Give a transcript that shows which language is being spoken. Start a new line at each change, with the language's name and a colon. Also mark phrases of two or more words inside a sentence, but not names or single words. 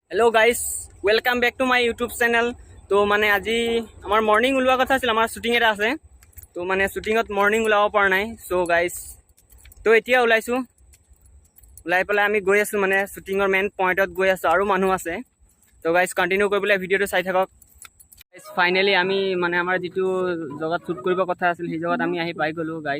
English: Hello guys welcome back to my YouTube channel.
Assamese: तो माने আজি আমাৰ মৰ্নিং ওলোৱা কথা আছিল, আমাৰ শুটিং এটা আছে। তো মানে শুটিঙত মৰ্নিং ওলাব পৰা নাই।
English: So guys
Assamese: তো এতিয়া ওলাইছো, ওলাই পেলাই আমি গৈ আছো মানে শুটিঙৰ মেইন পইণ্টত গৈ আছো আৰু মানুহ আছে। তো গাইস কন্টিনিউ কৰিবলৈ ভিডিঅ'টো চাই থাকক।
English: guys finally
Assamese: আমি মানে আমাৰ যেটো জগত শুট কৰিব কথা আছিল সেই জগত আমি আহি পাই গলো গাইস।